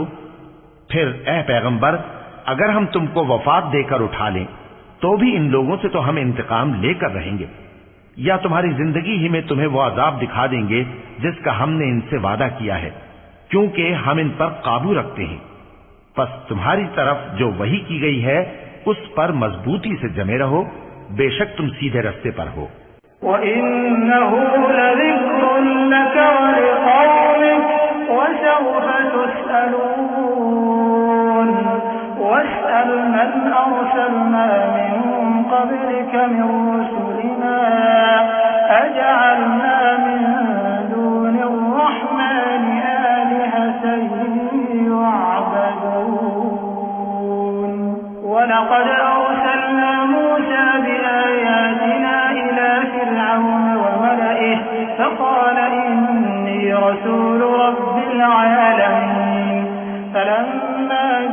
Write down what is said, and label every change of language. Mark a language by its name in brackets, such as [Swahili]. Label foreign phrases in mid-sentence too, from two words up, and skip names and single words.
[Hindi] फिर ए पैगंबर, अगर हम तुमको वफात देकर उठा लें तो भी इन लोगों से तो हम इंतकाम लेकर रहेंगे या तुम्हारी जिंदगी ही में तुम्हें वो अजाब दिखा देंगे जिसका हमने इनसे वादा किया है, क्योंकि हम इन पर काबू रखते हैं। बस तुम्हारी तरफ जो वही की गई है उस पर मजबूती से जमे रहो, बेशक तुम सीधे रास्ते पर हो। [Arabic] وإنه لذكر لك ولقومك وسوف تسألون واسأل من أرسلنا من قبلك من رسلنا أجعلنا من دون الرحمن آلهة يعبدون ولقد أرسلنا موسى بآياتنا إلى فرعون وملئه فقال إني رسول رب العالمين فلما